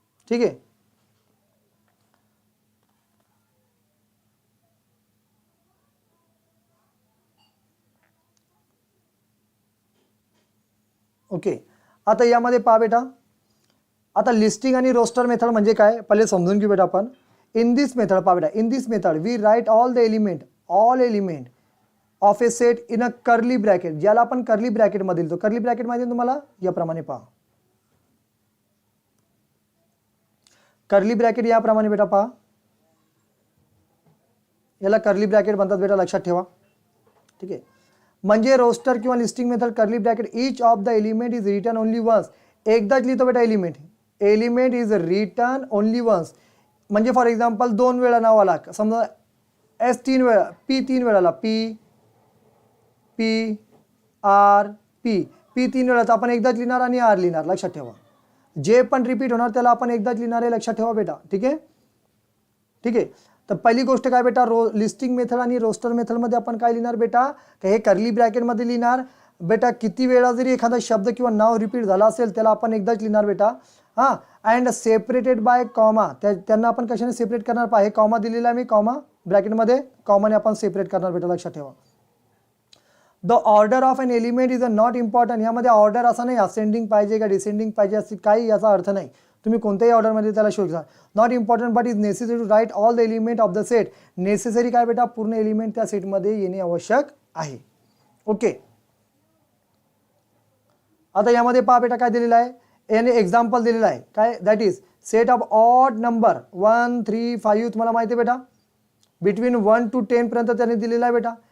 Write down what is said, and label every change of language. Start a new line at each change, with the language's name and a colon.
Marathi: ठीक आहे, ओके. आता यामध्ये पहा बेटा, आता लिस्टिंग आणि रोस्टर मेथड म्हणजे काय पहिले समजून घेऊ बेटा आपण.
English: in this method
Marathi: पहा बेटा,
English: In this method we write all element of a set in a curly bracket.
Marathi: ज्याला आपण कर्ली ब्रॅकेट मध्ये लिहितो. कर्ली ब्रॅकेट मध्ये तुम्हाला याप्रमाणे पहा, कर्ली ब्रॅकेट याप्रमाणे बेटा पहा. याला कर्ली ब्रॅकेट म्हणतात बेटा, लक्षात ठेवा. ठीक आहे. म्हणजे रोस्टर किंवा listing method curly bracket
English: Each of the element is return only once.
Marathi: एकदाच लिहितो बेटा element.
English: Element is return only once.
Marathi: म्हणजे फॉर एक्झाम्पल 2 वेळा नाव आला, समजा एस 3 वेळा, P 3 वेळाला, P P R P, P 3 वेळा, तर आपण एकदाच लिहिणार आणि आर लिहिणार, लक्षात ठेवा. जे पण रिपीट होणार त्याला आपण एकदाच लिहिणार आहे, लक्षात ठेवा बेटा. ठीक आहे. ठीक आहे. तर पहिली गोष्ट काय बेटा, लिस्टिंग मेथड आणि रोस्टर मेथडमध्ये आपण काय लिहिणार बेटा, तर हे कर्ली ब्रॅकेटमध्ये लिहिणार बेटा. किती वेळा जरी एखादा शब्द किंवा नाव रिपीट झाला असेल त्याला आपण एकदाच लिहिणार बेटा. हां,
English: and separated by comma,
Marathi: त्यांना आपण कशाने सेपरेट करणार पहा, हे कॉमा दिलेला आहे मी, कॉमा ब्रॅकेटमध्ये कॉमाने आपण सेपरेट करणार बेटा, लक्षात ठेवा.
English: The order of an element is a not important.
Marathi: यामध्ये ऑर्डर असा नाही असेंडिंग पाहिजे का डिसेंडिंग पाहिजे असे काही याचा अर्थ नाही. तुम्ही कोणत्याही ऑर्डरमध्ये त्याला शोधा.
English: Not important but is necessary to write all the element of the set.
Marathi: Necessary काय बेटा, पूर्ण एलिमेंट त्या सेटमध्ये येणे आवश्यक आहे. ओके. आता यामध्ये पहा बेटा काय दिलेलं आहे, याने एक्झाम्पल दिलेलं आहे काय,
English: That is set of odd number 1 3 5.
Marathi: तुम्हाला माहिती आहे बेटा बिटवीन 1 to 10 पर्यंत त्यांनी दिलेला आहे बेटा.